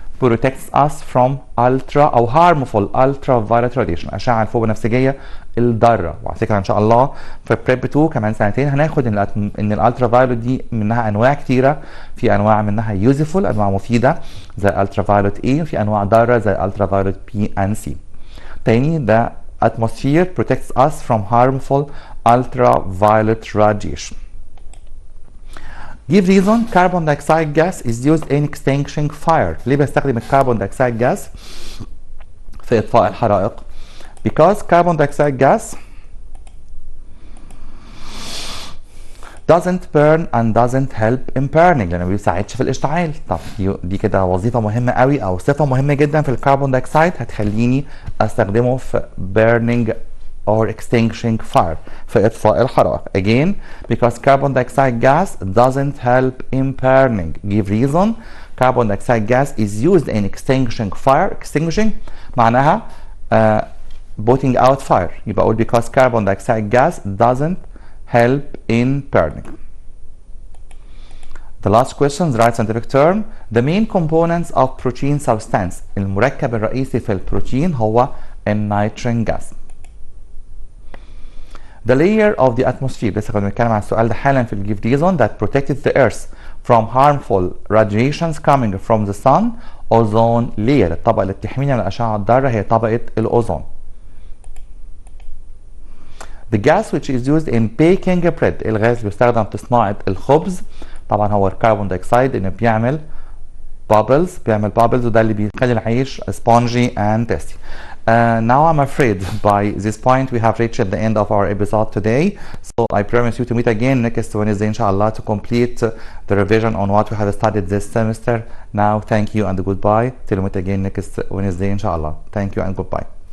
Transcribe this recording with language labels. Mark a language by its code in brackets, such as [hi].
[en] protects us from ultra أو harmful ultraviolet radiation، [ar] أشعة الفوق بنفسجية الضارة. وعلى فكرة إن شاء الله في بريب 2 كمان سنتين هناخد إن الالترافايولت دي منها أنواع كتيرة، في أنواع منها useful أنواع مفيدة زي ultraviolet A، وفي أنواع ضارة زي ultraviolet B and C. [en] تاني the atmosphere protects us from harmful ultraviolet radiation. Give reason carbon dioxide gas is used in extinguishing fire. [ar] ليه بستخدم الكربون دايوكسيد جاز في إطفاء الحرائق؟ [en] Because carbon dioxide gas doesn't burn and doesn't help in burning، [ar] لأنه ما بيساعدش في الاشتعال. طب دي كده وظيفة مهمة قوي أو صفة مهمة جدا في الكربون دايوكسيد هتخليني أستخدمه في [en] burning or extinguishing fire [ar] في إطفاء الحرائق. [en] Again, because carbon dioxide gas doesn't help in burning. Give reason. Carbon dioxide gas is used in extinguishing fire. Extinguishing معناها putting out fire. يبقى أقول because carbon dioxide gas doesn't help in burning. The last question, the right scientific term. The main components of protein substance. [ar] المركب الرئيسي في البروتين هو النيتروجين gas. [en] The layer of the atmosphere، [ar] لسه كنا بنتكلم عن السؤال ده حالا في الجيف [en] reason، that protected the earth from harmful radiations coming from the sun. [ar] ozone layer، الطبقة اللي بتحمينا من الأشعة الضارة هي طبقة الأوزون. [en] The gas which is used in baking bread، [ar] الغاز اللي بيستخدم في صناعة الخبز طبعا هو الكربون دايوكسيد، إنه بيعمل bubbles وده اللي بيخلي العيش [en] spongy and tasty. Now I'm afraid by this point we have reached the end of our episode today, so I promise you to meet again next Wednesday inshallah to complete the revision on what we have studied this semester. Now thank you and goodbye till we meet again next Wednesday inshallah. Thank you and goodbye.